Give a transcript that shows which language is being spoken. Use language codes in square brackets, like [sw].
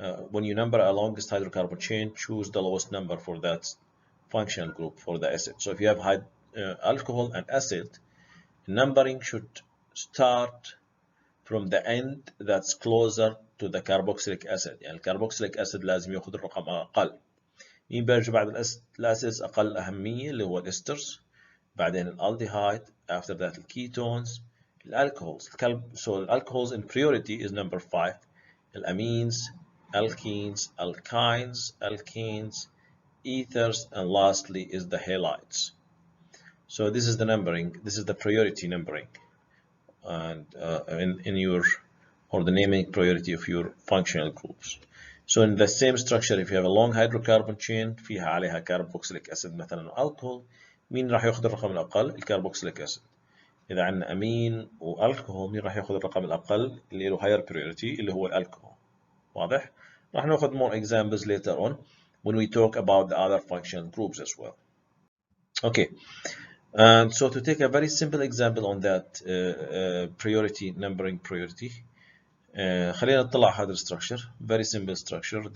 [en] When you number a longest hydrocarbon chain, choose the lowest number for that functional group for the acid. So if you have alcohol and acid, numbering should start from the end that's closer to the carboxylic acid. [ar] يعني الكربوكسيليك acid لازم ياخذ الرقم أقل. مين بيجي بعد الأسيدز أقل أهمية اللي هو الإسترز، بعدين الالdehyde, [en] after that [ar] الكيتونز، الالكوهولز. [en] So alcohols in priority is number 5. الأمينز, alkenes, alkynes, alkanes, ethers, and lastly is the halides. So this is the numbering, this is the priority numbering, and in your, or the naming priority of your functional groups. So in the same structure, if you have a long hydrocarbon chain فيها عليها carboxylic acid مثلا alcohol، [ar] مين راح ياخذ الرقم الأقل؟ [en] الكربوكسيليك acid. [ar] إذا عندنا أمين والكحول، مين راح ياخذ الرقم الأقل اللي له [en] higher priority [ar] اللي هو الكحول. واضح؟ راح ناخذ [en] more examples later on when we talk about the other functional groups as well. Okay, and so to take a very simple example on that priority numbering priority، [ar] خلينا نطلع هذا [en] structure, very simple structure.